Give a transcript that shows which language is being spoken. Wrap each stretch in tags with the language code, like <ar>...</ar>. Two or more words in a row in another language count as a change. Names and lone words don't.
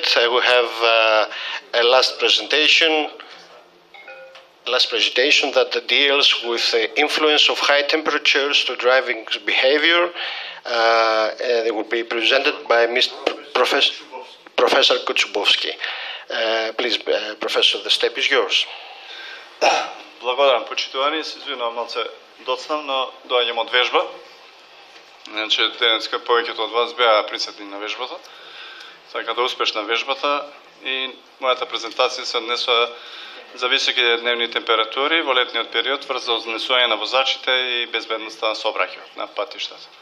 <en>We have a last presentation that deals with the influence of high temperatures to driving behavior. It will be presented by Professor Kutsubowski. Please, Professor, the step is yours.</en> <mk>Благодарам, почитувани. Се извинувам, малце доцнам, но доаѓам од вежба. Значи, денеска повеќето од вас беа присутни на вежбата. Така да успешна вежбата и мојата презентација се однесува за високи дневни температури во летниот период врз однесување на возачите и безбедноста на сообраќајот на патиштата.</mk>